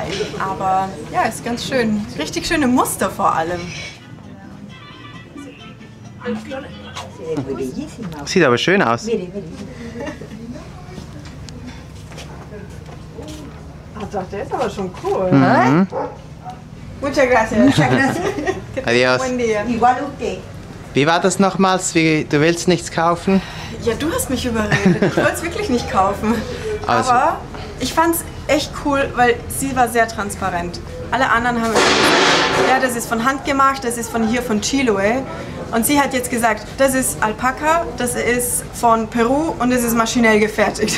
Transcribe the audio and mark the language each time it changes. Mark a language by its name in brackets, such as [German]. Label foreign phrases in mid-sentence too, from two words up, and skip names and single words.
[German] Aber ja, ist ganz schön. Richtig schöne Muster vor allem. Sieht aber schön aus. Ach doch, der ist aber schon cool, ne? [Spanish] Muchas gracias. Muchas gracias. Adios. Buen día. Igual usted. [German] Wie war das nochmals? Du willst nichts kaufen? Ja, du hast mich überredet. Ich wollte es wirklich nicht kaufen. Also- Aber ich fand es echt cool, weil sie war sehr transparent. Alle anderen haben gesagt, ja, das ist von Hand gemacht, das ist von hier von Chiloé. Und sie hat jetzt gesagt, das ist Alpaka, das ist von Peru und das ist maschinell gefertigt.